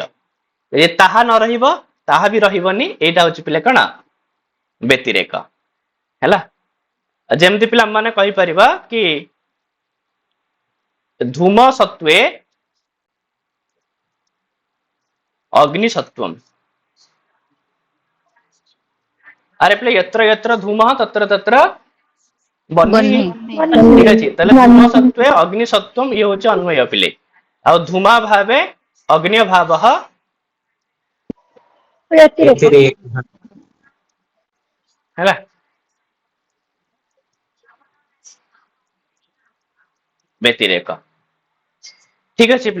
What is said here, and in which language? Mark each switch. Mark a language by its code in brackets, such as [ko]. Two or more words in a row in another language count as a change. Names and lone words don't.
[or] ଯଦି ତାହା ନ ରହିବ ତାହା ବି ରହିବନି, ଏଇଟା ହଉଛି ପିଲେ କଣ ବ୍ୟତିରେକ ହେଲା। ଯେମିତି ପିଲା ମାନେ କହିପାରିବା କି [sa] ଧୂମ ସତ୍ୱେ ଅଗ୍ନି ସତ୍ୱମ୍। [or] ଆରେ ପିଲେ [sa] यत्र यत्र धूमः तत्र तत्र ବହ୍ନି। [or] ଠିକ ଅଛି, ତାହେଲେ [sa] ଧୂମ ସତ୍ୱେ ଅଗ୍ନି ସତ୍ୱମ୍ [or] ଇଏ ହଉଛି ଅନ୍ୱୟ ପିଲେ। ଆଉ [sa] ଧୂମା ଭାବେ ଅଗ୍ନି ଭାବଃ [or] ହେଲା। ବ୍ୟତିରେକ ଠିକ ଅଛି ପିଲେ।